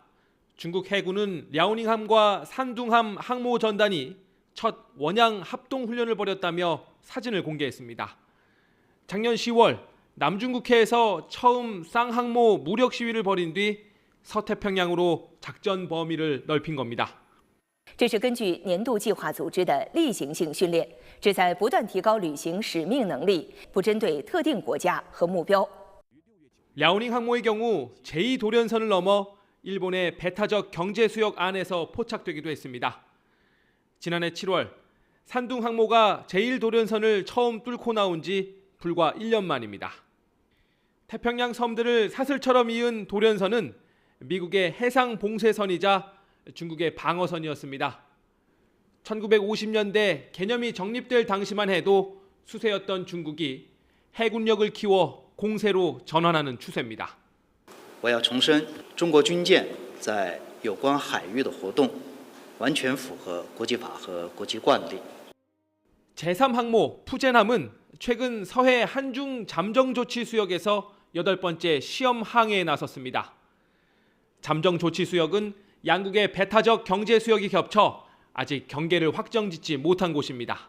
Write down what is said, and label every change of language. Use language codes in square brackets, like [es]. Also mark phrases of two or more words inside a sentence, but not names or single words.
[ko] 중국 해군은 랴오닝함과 산둥함 항모 전단이 첫 원양 합동훈련을 벌였다며 사진을 공개했습니다. 작년 10월 남중국해에서 처음 쌍항모 무력 시위를 벌인 뒤 서태평양으로 작전 범위를 넓힌 겁니다. [zh] 这是根据年度计划组织的例行性训练，旨在不断提高履行使命能力，不针对特定国家和目标。 [ko] 랴오닝 항모의 경우 제2도련선을 넘어 일본의 배타적 경제 수역 안에서 포착되기도 했습니다. 지난해 7월 산둥 항모가 제1도련선을 처음 뚫고 나온 지 불과 1년 만입니다. 태평양 섬들을 사슬처럼 이은 도련선은 미국의 해상 봉쇄선이자 중국의 방어선이었습니다. 1950년대 개념이 정립될 당시만 해도 수세였던 중국이 해군력을 키워 공세로 전환하는 추세입니다. [zh] 我要重申，中国军舰在有关海域的活动完全符合国际法和国际惯例。 [ko] 제3항모 푸젠함은 최근 서해 한중 잠정조치 수역에서 8번째 시험 항해에 나섰습니다. 잠정조치 수역은 양국의 배타적 경제 수역이 겹쳐 아직 경계를 확정짓지 못한 곳입니다.